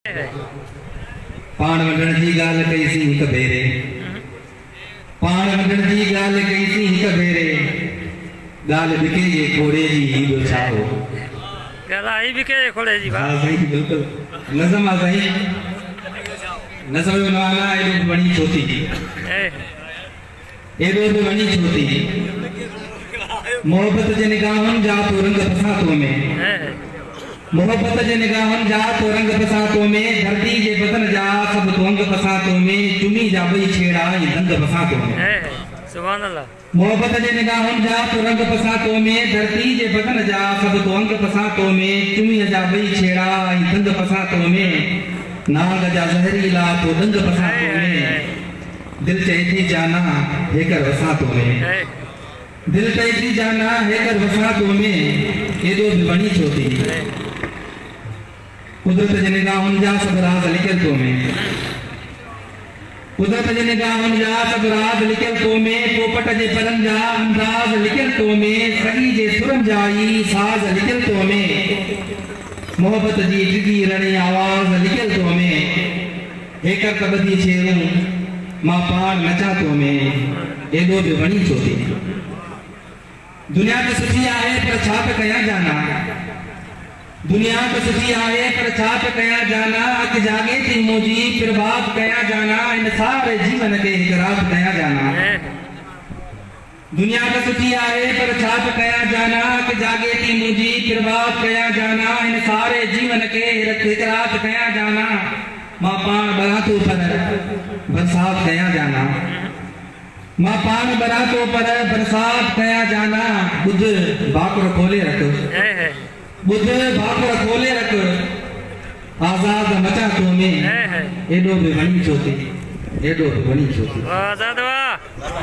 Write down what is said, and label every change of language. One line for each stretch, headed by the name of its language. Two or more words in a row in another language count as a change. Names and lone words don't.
Sindhi: पाण वंडण जी ॻाल्हि कईसीं हिक भेरे, पाण वंडण जी ॻाल्हि कईसीं हिक भेरे, ॻाल्हि बिके जे खोड़े जी ॿियो छा हो। ॻाल्हि बिके जे खोड़े जी। हा साईं बिल्कुलु नज़म आहे साईं। नज़म जो नालो आहे एॾो बि वणी छो थी, एॾो बि वणी छो थी, मोहब्बत जे निगाहनि जा तो रंग फसा तो में, मोहब्बत जे निगाहनि जा तो रंग फसा तो में, धरती जे बदन जा सभु तो अंग फसा तो में, चुमी जा ॿई छेड़ा ऐं दंग फसा तो में।
Arabic: سبحان الله.
Sindhi: मोहब्बत जे निगाहनि जा तो रंग फसा तो में, धरती जे बदन जा सभु तो अंग फसा तो में, चुमी जा ॿई छेड़ा ऐं दंग फसा तो में, नांग जा ज़हरीला तो दंग फसा तो में, दिल चए थी जाना हेकर वसा तो में, दिल चए थी जाना हेकर वसा तो में, एॾो बि वणी छो थी, कुदरत जे निगाहनि जा सभु राज़ लिकियल तो में, कुदरत जे निगाहनि जा सभु राज़ लिकियल तो में, पोपट जे परनि जा अंदाज़ लिकियल तो में, सगी जे सुरनि जा ई साज़ लिकियल तो में, मोहब्बत जी डिघी रणी आवाज़ लिकियल तो में, हेकर त ॿधी छेड़ूं मां पाण नचा तो में, एॾो बि वणी छो थी। दुनिया तो सुठी आहे पर छा त कयां जाना, दुनिया तो सुठी आहे पर छा त कयां जाना, अखि जागे थी मुंहिंजी फिर बात कयां जाना, इन सारे जीवन खे हिक रात कयां जाना। दुनिया तो सुठी आहे पर छा त कयां जाना, अखि जागे थी मुंहिंजी फिर बात कयां जाना, इन सारे जीवन खे हिक रात कयां जाना, मां पाण बरातो पर बरसात कयां जाना, मां पाण बरातो पर बरसात कयां जाना, ॿुध भाकुर खोले रख, ॿुध भाकुर खोले रख, आज़ाद मचा तो में, एॾो बि वणी छो थी, एॾो बि वणी छो थी।